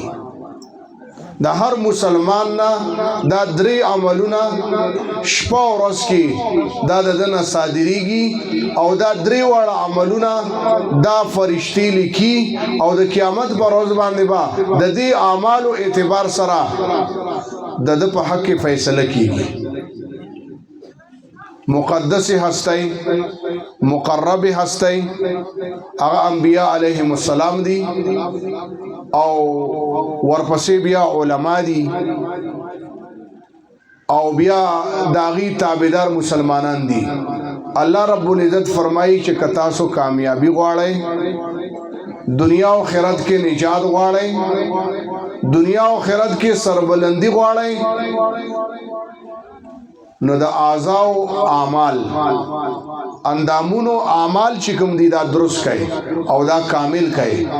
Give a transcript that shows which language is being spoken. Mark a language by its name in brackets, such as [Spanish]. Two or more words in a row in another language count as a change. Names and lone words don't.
[Pashto] د هر مسلمان نه دا درې عملونه شپه او ورځ کې دا دنه صادریږي او دا درې واړه عملونه دا فرشتي لیکي او د قیامت پر ورځ باندې با د دې اعمالو اعتبار سره د په حق کې فیصله کیږي. [Persian] مقدس هستی، مقرب هستی، [Pashto] هغه انبیاء [Arabic] علیهم السلام [Pashto] دي او ورپسې بیا علما دي او بیا داغي تابعدار مسلمانان دي. [Arabic] الله رب العزت [Pashto] فرمایي چې کتا سو کامیابی غواړئ، دنیا او آخرت کې نجات غواړئ، دنیا او آخرت کې سربلندی غواړئ، نو د اعضاء اعمال اندامونو اعمال چې کوم دي دا درست کړئ او دا کامل کړئ.